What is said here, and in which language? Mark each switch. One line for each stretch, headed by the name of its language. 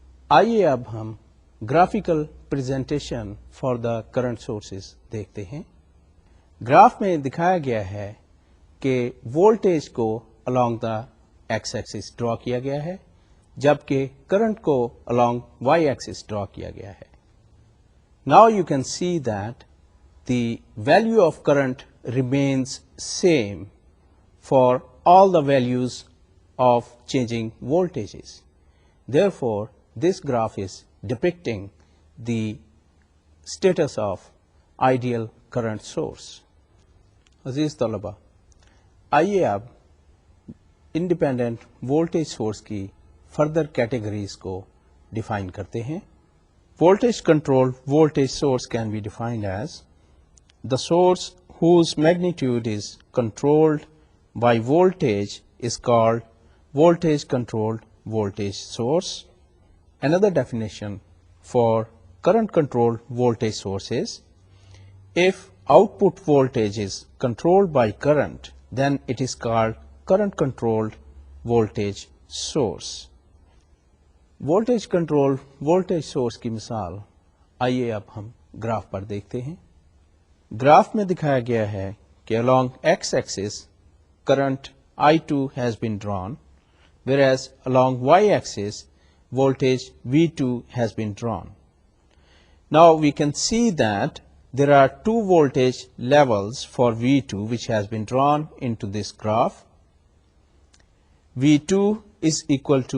Urdu: آئیے اب ہم graphical presentation for the current sources دیکھتے ہیں. گراف میں دکھایا گیا ہے کہ وولٹیج کو along دا ایکس ایکسس ڈرا کیا گیا ہے جبکہ کرنٹ کو along وائی ایکسس ڈرا کیا گیا ہے.
English: Now you can see that the value of current remains same for all the values of changing voltages. Therefore, this graph is depicting the status of ideal current source.
Urdu: عزیز طلبہ، آئیے اب independent voltage source کی further categories کو define کرتے ہیں.
English: Voltage controlled voltage source can be defined as the source whose magnitude is controlled by voltage is called voltage controlled voltage source. Another definition for current controlled voltage source is if output voltage is controlled by current, then it is called current controlled voltage source.
Urdu: Voltage control voltage source کی مثال آئیے اب ہم graph پر دیکھتے ہیں. Graph میں دکھایا گیا ہے کہ
English: along x axis current I2 has been drawn, whereas along y axis voltage V2 has been drawn. Now we can see that there are two voltage levels for V2 which has been drawn into this graph. V2 is equal to